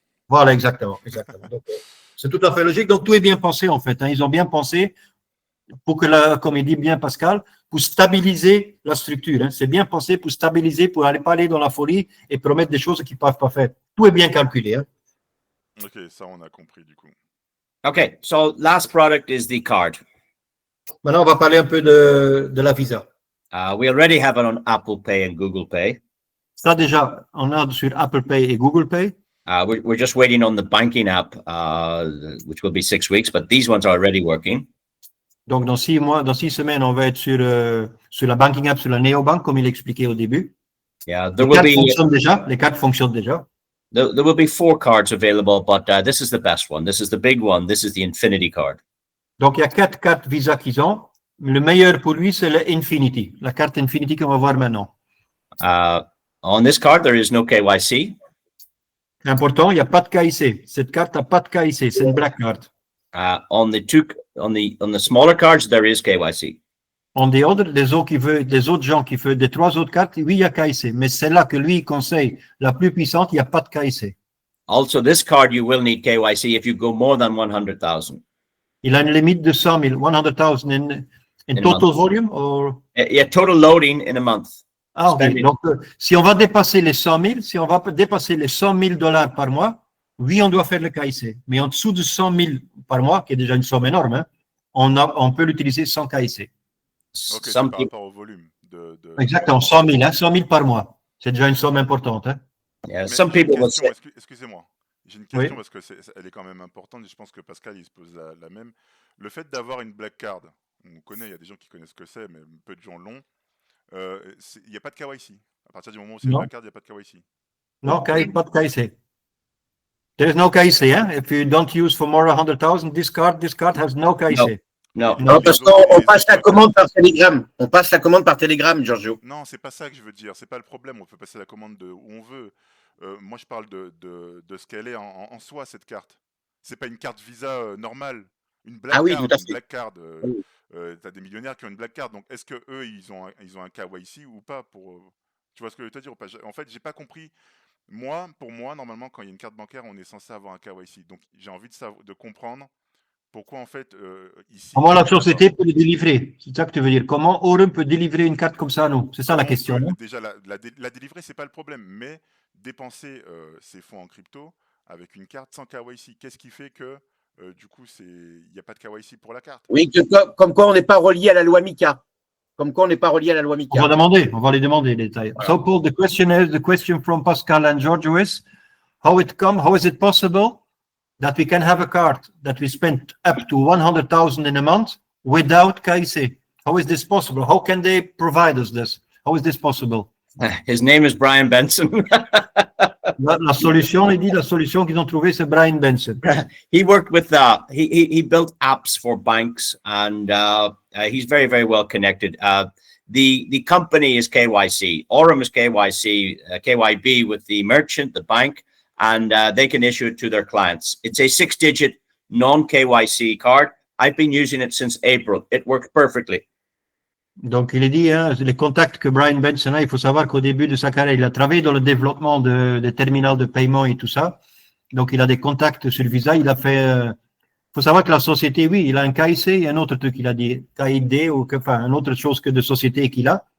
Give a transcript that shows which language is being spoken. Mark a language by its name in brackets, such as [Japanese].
[French] Voilà, exactement. Donc, c'est tout à fait logique. Donc, tout est bien pensé, en fait. Ils ont bien pensé pour que, comme il dit bien Pascal, pour stabiliser la structure. C'est bien pensé pour stabiliser, pour pas aller dans la folie et promettre des choses qu'ils ne peuvent pas faire. Tout est bien calculé. Ok, ça, on a compris du coup. [English] Okay, so last product is the card. [French] Maintenant, on va parler un peu de la Visa. [English] We already have it on Apple Pay and Google Pay. [French] Ça, déjà, on a sur Apple Pay et Google Pay. [English] We're just waiting on the banking app, which will be 6 weeks, but these ones are already working. [French] Donc, dans 6 semaines, on va être sur la banking app, sur la Neobank, comme il expliquait au début. [English] Yeah, [French] Les cartes fonctionnent déjà. [English] There will be 4 cards available, but this is the best one. This is the big one. This is the Infinity card. [French] Donc, il y a 4 cartes Visa qu'ils ont. Le meilleur pour lui, c'est l'Infinity, la carte Infinity qu'on va voir maintenant. [English] On this card, there is no KYC. [French] Important, il n'y a pas de KIC. Cette carte n'a pas de KIC, c'est une black card. [English] On the smaller cards, there is KYC. On the other, [French] des autres gens qui font des 3 autres cartes, oui, il y a KIC. Mais celle-là que lui conseille, la plus puissante, il n'y a pas de KIC. [English] Also, this card, you will need KYC if you go more than 100,000. [French] Il a une limite de 100 000, 100,000 [English] in total volume? Or... Yeah, total loading in a month. [French] Ah, ok. Donc, si on va dépasser les 100 000, si on va dépasser les 100 000 $ par mois, oui, on doit faire le KIC. Mais en dessous de 100 000 par mois, qui est déjà une somme énorme, on peut l'utiliser sans KIC. Ok, c'est par rapport au volume. Exactement, 100 000 par mois. C'est déjà une somme importante. [English] Yeah, some people will say... [French] Excusez-moi, j'ai une question parce qu'elle est quand même importante et je pense que Pascal, il se pose la même. Le fait d'avoir une black card, on connaît, il y a des gens qui connaissent ce que c'est, mais peu de gens l'ont. Il n'y a pas de KYC. À partir du moment où c'est une black card, il n'y a pas de KYC. Non, pas de KYC. [English] There is no KIC. If you don't use for more than 100,000, this card has no KIC. [French] Non, parce qu'on passe la commande par Telegram. On passe la commande par Telegram, Giorgio. Non, c'est pas ça que je veux dire. C'est pas le problème. On peut passer la commande où on veut. Moi, je parle de ce qu'elle est en soi, cette carte. C'est pas une carte Visa normale. Une black card. Une black card. T'as des millionnaires qui ont une black card. Donc, est-ce que eux, ils ont un KYC ou pas pour Tu vois ce que je veux te dire ou pas? En fait, j'ai pas compris. Pour moi, normalement, quand il y a une carte bancaire, on est censé avoir un KYC. Donc, j'ai envie de comprendre pourquoi, en fait, ici... Comment la société peut le délivrer? C'est ça que tu veux dire. Comment Aurum peut délivrer une carte comme ça à nous? C'est ça la question. Déjà, la délivrer, c'est pas le problème. Mais dépenser ses fonds en crypto avec une carte sans KYC, qu'est-ce qui fait que, du coup, il n'y a pas de KYC pour la carte? Oui, comme quoi on n'est pas relié à la loi MiCA. On va les demander les détails. [English] So, Paul, the question from Pascal and George is, how is it possible that we can have a card that we spend up to 100,000 in a month without KIC? How is this possible? How can they provide us this? How is this possible? His name is Brian Benson. [French] la solution qu'ils ont trouvée, c'est Brian Benson. [English] He worked with, he built apps for banks and he's very, very well connected. The company is KYC. Aurum is KYC, KYB with the merchant, the bank, and they can issue it to their clients. It's a 6-digit non-KYC card. I've been using it since April. It works perfectly. [French] Donc, il est dit, hein, les contacts que Brian Benson a, il faut savoir qu'au début de sa carrière, il a travaillé dans le développement des terminaux de paiement et tout ça. Donc, il a des contacts sur Visa. Il a fait... faut savoir que la société, oui, il a un KIC et un autre truc qu'il a dit, KID ou enfin, une autre chose que de société qu'il a.